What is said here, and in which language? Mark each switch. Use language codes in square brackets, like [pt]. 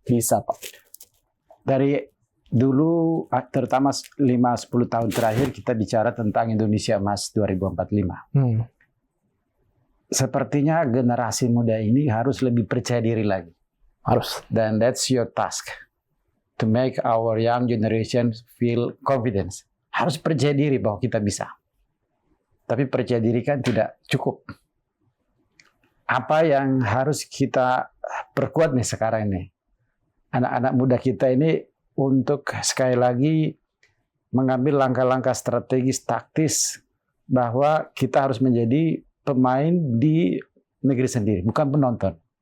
[id] Bisa, Pak. Dari dulu, terutama 5-10 tahun terakhir, kita bicara tentang Indonesia Emas 2045. Sepertinya generasi muda ini harus lebih percaya diri lagi. Harus. Dan [en] that's your task. To make our young generation feel confidence. [id] Harus percaya diri bahwa kita bisa. Tapi percaya diri kan tidak cukup. Apa yang harus kita perkuat nih sekarang ini? Anak-anak muda kita ini untuk sekali lagi mengambil langkah-langkah strategis taktis bahwa kita harus menjadi pemain di negeri sendiri, bukan penonton.